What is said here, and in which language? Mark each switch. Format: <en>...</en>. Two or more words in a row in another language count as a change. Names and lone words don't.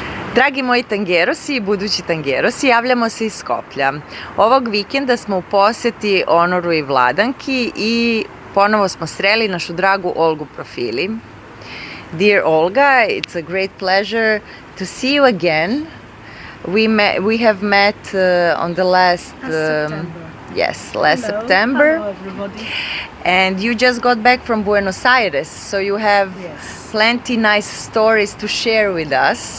<sr>Dragi moji tangerosi i budući tangerosi, javljamo se iz Skoplja. Ovog vikenda smo u poseti Onoru i Vladanki i ponovo smo sreli našu dragu Olgu Profili.</sr> <en>Dear Olga, it's a great pleasure to see you again. We have met on the last September. Hello, everybody. And you just got back from Buenos Aires, so you have plenty nice stories to share with us.</en>